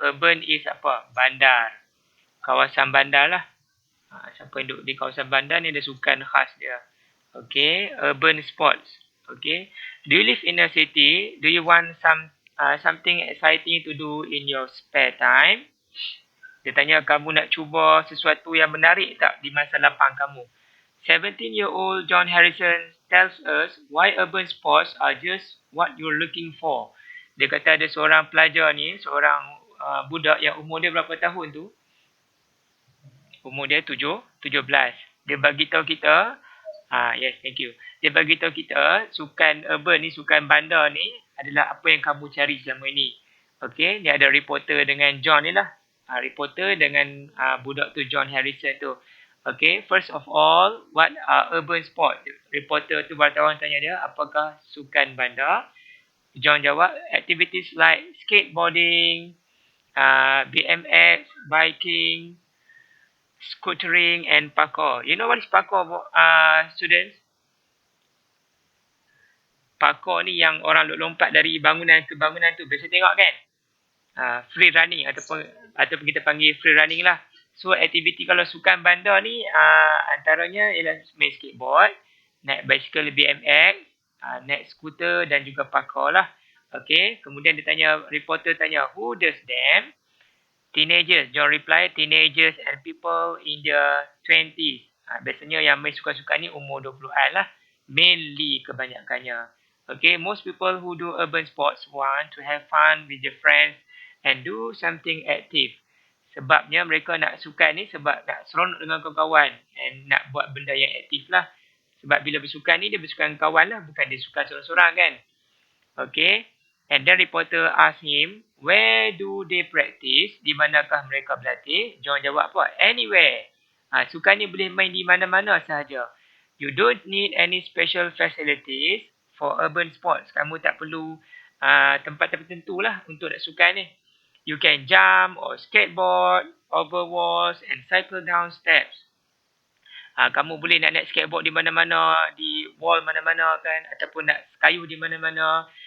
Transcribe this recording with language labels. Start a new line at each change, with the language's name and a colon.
English: Urban is
Malay: apa? Bandar. Kawasan bandar lah. Siapa yang duduk di kawasan bandar ni ada sukan khas dia. Okay. Urban sports. Okay.
English: Do you live in a city? Do you want something exciting to do in your spare time?
Malay: Dia tanya, kamu nak cuba sesuatu yang menarik tak di masa lapang kamu?
English: 17-year-old John Harrison tells us why urban sports are just what you're looking for.
Malay: Dia kata ada seorang pelajar ni, seorang budak yang umur dia berapa tahun tu? Umur dia 17. Dia bagi tahu kita,
English: yes, thank you.
Malay: Dia bagi tahu kita, sukan urban ni, sukan bandar ni adalah apa yang kamu cari selama ini. Okay, dia ada reporter dengan John ni lah. Reporter dengan budak tu, John Harrison tu.
English: Okay, first of all, what are urban sport?
Malay: Reporter tu, wartawan tanya dia, apakah sukan bandar?
English: John jawab, activities like skateboarding, BMX, biking, scootering and parkour. You know what is parkour, students?
Malay: Parkour ni yang orang lompat dari bangunan ke bangunan tu. Biasa tengok kan? Free running ataupun kita panggil free running lah. So aktiviti kalau sukan bandar ni antaranya ialah main skateboard, naik basikal BMX, naik skuter dan juga parkour lah.
English: Okay,
Malay: kemudian reporter tanya,
English: who does them? Teenagers. John reply, teenagers and people in their 20s.
Malay: Biasanya yang main sukan-sukan ni umur 20-an lah. Mainly kebanyakannya.
English: Okay, most people who do urban sports want to have fun with their friends and do something active.
Malay: Sebabnya mereka nak sukan ni sebab nak seronok dengan kawan-kawan and nak buat benda yang aktif lah. Sebab bila bersukan ni, dia bersukan kawan lah. Bukan dia sukan seorang-seorang kan. Okay.
English: And then reporter ask him, where do they practice?
Malay: Di manakah mereka berlatih? John jawab apa? Anywhere. Sukan ni boleh main di mana-mana sahaja.
English: You don't need any special facilities for urban sports.
Malay: Kamu tak perlu tempat tertentu lah untuk nak sukan ni.
English: You can jump or skateboard over walls and cycle down steps.
Malay: Kamu boleh nak naik skateboard di mana-mana, di wall mana-mana kan, ataupun nak kayu di mana-mana.